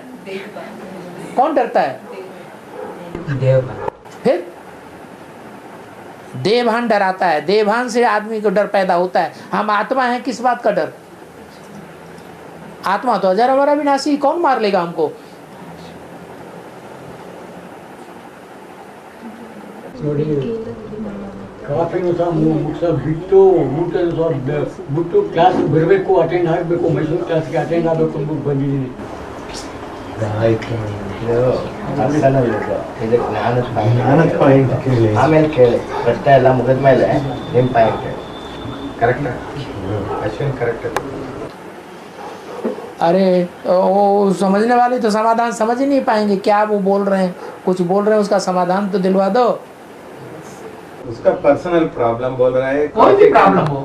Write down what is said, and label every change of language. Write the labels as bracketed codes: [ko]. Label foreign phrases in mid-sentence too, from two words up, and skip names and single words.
[hi] कौन डरता है? फिर देवभान डराता है, देवभान से आदमी को डर पैदा होता है। हम आत्मा हैं, किस बात का डर? आत्मा तो अजर अमर अविनाशी, कौन मार लेगा हमको? [kn] ನೋಡಿ ಕಾಫಿನೂ ಸಹ ಸಹ ಬಿಟ್ಟು ಊಟನೂ ಸಹ ಬಿಟ್ಟು ಕ್ಲಾಸ್ ಬರಬೇಕು, ಅಟೆಂಡ್ ಆಗಬೇಕು, ಮೈಸೂರು ಕ್ಲಾಸ್ಗೆ ಅಟೆಂಡ್ ಆಗಬೇಕು ಅಂದ್ಬಿಟ್ಟು ಬಂದಿದ್ದೀನಿ. ಜ್ಞಾನದ ಪಾಯಿಂಟ್ ಆಮೇಲೆ ಕೇಳಿ, ಪ್ರಶ್ನೆ ಎಲ್ಲ ಮುಗಿದ ಮೇಲೆ ನಿಮ್ಮ ಪಾಯಿಂಟ್ [hi] करेक्ट है अश्विन, करेक्ट है। अरे वो समझने वाले तो समाधान समझ ही नहीं पाएंगे। क्या वो बोल रहे हैं, कुछ बोल रहे हैं, उसका समाधान तो दिलवा दो। उसका पर्सनल प्रॉब्लम बोल रहा है, कोई भी प्रॉब्लम हो,